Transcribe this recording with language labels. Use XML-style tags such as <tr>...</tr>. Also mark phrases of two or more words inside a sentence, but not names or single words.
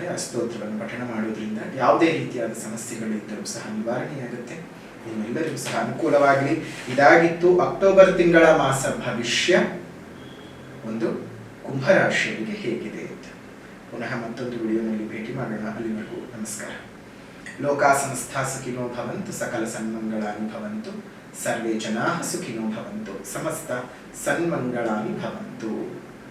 <kn>ಆ ಸ್ತೋತ್ರವನ್ನು ಪಠಣ ಮಾಡೋದ್ರಿಂದ ಯಾವುದೇ ರೀತಿಯಾದ ಸಮಸ್ಯೆಗಳಿದ್ದರೂ ಸಹ ನಿವಾರಣೆಯಾಗುತ್ತೆ. ನಿಮ್ಮೆಲ್ಲರಿಗೂ ಸಹ ಅನುಕೂಲವಾಗಲಿ. ಇದಾಗಿತ್ತು ಅಕ್ಟೋಬರ್ ತಿಂಗಳ ಮಾಸ ಭವಿಷ್ಯ ಒಂದು ಕುಂಭರಾಶಿಯವರಿಗೆ ಹೇಗಿದೆ ಅಂತ. ಪುನಃ ಮತ್ತೊಂದು ವಿಡಿಯೋನಲ್ಲಿ ಭೇಟಿ ಮಾಡೋಣ. ಅಲ್ಲಿವರೆಗೂ ನಮಸ್ಕಾರ.</kn> <sa>ಲೋಕಾ ಸಮಸ್ತಾ ಸುಖಿನೋ ಭವಂತು, ಸಕಲ ಸನ್ಮಂಗಳಾನಿ ಭವಂತು, ಸರ್ವೇ ಜನಾಃ ಸುಖಿನೋ ಭವಂತು, ಸಮಸ್ತ ಸನ್ಮಂಗಳಾನಿ ಭವಂತು.</sa>